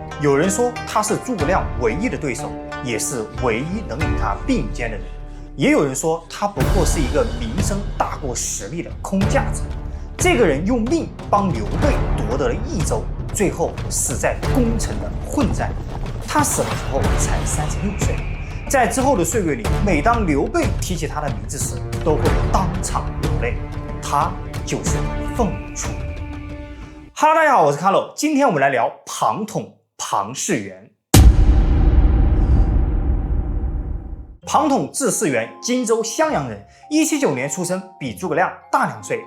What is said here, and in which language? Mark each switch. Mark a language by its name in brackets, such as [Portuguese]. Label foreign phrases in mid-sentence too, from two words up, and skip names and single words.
[Chinese] 有人說他是諸葛亮唯一的对手，也是唯一能与他并肩的人。也有人说他不過是一个名声大过实力的空架子。这个人用命帮刘備夺得了益州，最後死在攻城的混戰。他死的時候才36歲。在之後的歲月裡，每當劉備提起他的名字時，都會當場流淚。他就是鳳雛。哈嘍，大家好，我是 Carlo， 今天我們來聊龐統龐士元。龐統字士元，荊州襄陽人，179年出生，比諸葛亮大2歲。